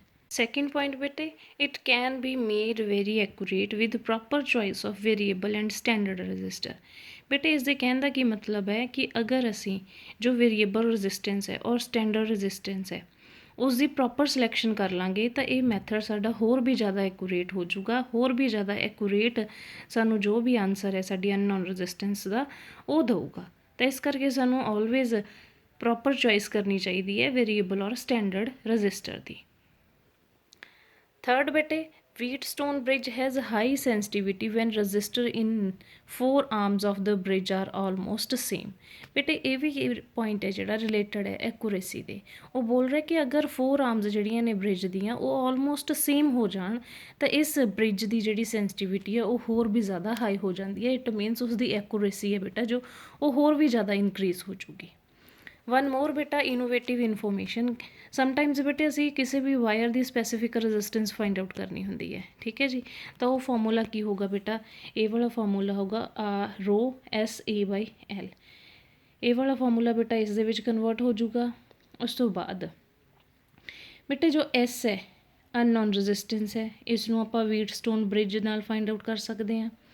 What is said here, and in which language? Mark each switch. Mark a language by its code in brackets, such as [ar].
[en] Second point ਬੇਟੇ, it can be made very accurate with proper choice of variable and standard resistor। [pa] ਬੇਟੇ ਇਸ ਦੇ ਕਹਿਣ ਦਾ ਕੀ ਮਤਲਬ ਹੈ ਕਿ ਅਗਰ ਅਸੀਂ ਜੋ ਵੇਰੀਏਬਲ ਰੈਜ਼ਿਸਟੈਂਸ ਹੈ ਔਰ ਸਟੈਂਡਰਡ ਰੈਜ਼ਿਸਟੈਂਸ ਹੈ ਉਸ ਦੀ ਪ੍ਰੋਪਰ ਸਿਲੈਕਸ਼ਨ ਕਰ ਲਾਂਗੇ ਤਾਂ ਇਹ ਮੈਥਡ ਸਾਡਾ ਹੋਰ ਵੀ ਜ਼ਿਆਦਾ ਐਕੂਰੇਟ ਹੋ ਜਾਊਗਾ, ਹੋਰ ਵੀ ਜ਼ਿਆਦਾ ਐਕੂਰੇਟ ਸਾਨੂੰ ਜੋ ਵੀ ਆਨਸਰ ਹੈ ਸਾਡੀ ਅਨਨੋਨ ਰੈਜ਼ਿਸਟੈਂਸ ਦਾ ਉਹ ਦਊਗਾ। ਤਾਂ ਇਸ ਕਰਕੇ ਸਾਨੂੰ ਆਲਵੇਜ਼ ਪ੍ਰੋਪਰ ਚੋਇਸ ਕਰਨੀ ਚਾਹੀਦੀ ਹੈ ਵੇਰੀਏਬਲ ਔਰ ਸਟੈਂਡਰਡ ਰੈਜ਼ਿਸਟਰ ਦੀ। ਥਰਡ ਬੇਟੇ, [en] Wheatstone bridge has high sensitivity when resistor in four arms of the bridge are almost same। [pa] ਬੇਟੇ ਇਹ ਵੀ ਪੁਆਇੰਟ ਹੈ ਜਿਹੜਾ ਰਿਲੇਟਡ ਹੈ ਐਕੂਰੇਸੀ ਦੇ। ਉਹ ਬੋਲ ਰਿਹਾ ਕਿ ਅਗਰ ਫੋਰ ਆਰਮਸ ਜਿਹੜੀਆਂ ਨੇ ਬ੍ਰਿਜ ਦੀਆਂ ਉਹ ਆਲਮੋਸਟ ਸੇਮ ਹੋ ਜਾਣ ਤਾਂ ਇਸ ਬ੍ਰਿਜ ਦੀ ਜਿਹੜੀ ਸੈਂਸਿਟੀਵਿਟੀ ਹੈ ਉਹ ਹੋਰ ਵੀ ਜ਼ਿਆਦਾ ਹਾਈ ਹੋ ਜਾਂਦੀ ਹੈ। [en] it means [pa] ਉਸਦੀ ਐਕੂਰੇਸੀ ਹੈ ਬੇਟਾ ਜੋ ਉਹ ਹੋਰ ਵੀ ਜ਼ਿਆਦਾ ਇਨਕਰੀਜ਼ ਹੋ ਜੂਗੀ। [en] One more बेटा innovative information. [pa] समटाइम्स बेटे ਅਸੀਂ ਕਿਸੇ ਵੀ ਵਾਇਰ ਦੀ ਸਪੈਸੀਫਿਕ ਰੈਜ਼ਿਸਟੈਂਸ ਫਾइंड आउट ਕਰਨੀ ਹੁੰਦੀ ਹੈ, ਠੀਕ ਹੈ ਜੀ। ਤਾਂ ਉਹ ਫਾਰਮੂਲਾ ਕੀ ਹੋਗਾ ਬੇਟਾ, ਇਹ ਵਾਲਾ ਫਾਰਮੂਲਾ ਹੋਗਾ ਰੋ SA/L। ਇਹ ਵਾਲਾ ਫਾਰਮੂਲਾ ਬੇਟਾ ਇਸ ਦੇ ਵਿੱਚ ਕਨਵਰਟ ਹੋ ਜਾਊਗਾ। ਉਸ ਤੋਂ ਬਾਅਦ ਬੇਟੇ ਜੋ S ਹੈ ਅਨਨੋਨ ਰੈਜ਼ਿਸਟੈਂਸ ਹੈ, ਇਸ ਨੂੰ ਆਪਾਂ ਵੀਟਸਟੋਨ ਬ੍ਰਿਜ ਨਾਲ ਫਾइंड आउट ਕਰ ਸਕਦੇ ਹਾਂ।